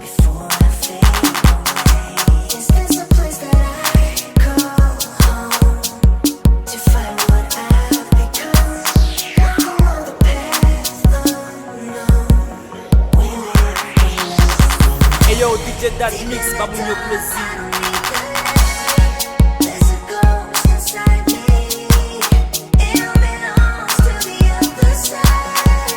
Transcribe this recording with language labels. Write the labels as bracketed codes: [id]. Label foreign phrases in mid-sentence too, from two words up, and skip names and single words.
[en] Is this a place that I call home to find what I've become? Walk along the path unknown. We live. Hey yo, DJ Dad Mix, [ht] ba moun yo plaisir. [en] There's a ghost inside me. It belongs to the other side.